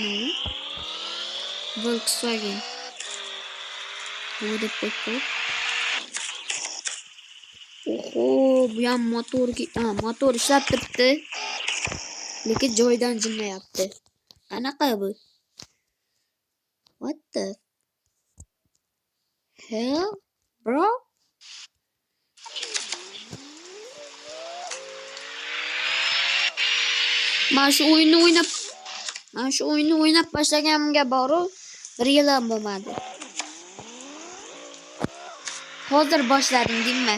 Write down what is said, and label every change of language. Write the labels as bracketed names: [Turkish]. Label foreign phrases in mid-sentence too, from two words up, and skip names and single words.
[Uzbek] Volkswagen. Bu deb qo'ydi. Oho, bu ham motor ishlab turibdi. Lekin joydan jilmayapti. Qanaqa bu? [English] What the hell, bro? [Uzbek] Mana shu o'yinni o'ynab boshlaganimga boru 1 yil ham bo'lmadi. Hozir boshladim deymi?